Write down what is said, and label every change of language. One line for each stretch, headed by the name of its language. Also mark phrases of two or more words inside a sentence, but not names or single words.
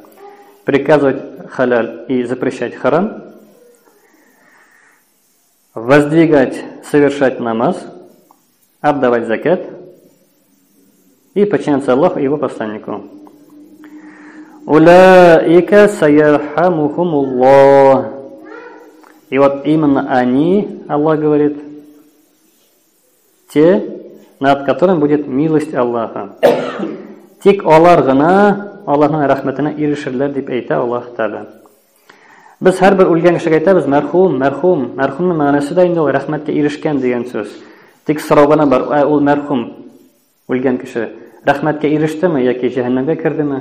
Russian: Приказывать халяль и запрещать харам, воздвигать, совершать намаз, отдавать закат и подчиняться Аллаху и Его посланнику.
Arabic: «أولئك سيرحمهم الله».
Russian: И вот именно они, Аллах говорит, те, над которым будет милость Аллаха.
Tatar: Тик олар гына Аллахның рәхмәтенә ирешерләр дип әйтә Аллаһ Тәгалә. Без һәрбер үлгән кешегә әйтәбез, мәрхүм. Мәрхүмнең мәгънәсе дә инде ул рәхмәткә ирешкән дигән сүз. Тик сорау гына бар, ул мәрхүм үлгән кеше рәхмәткә ирештеме яки җәһәннәмгә кердеме?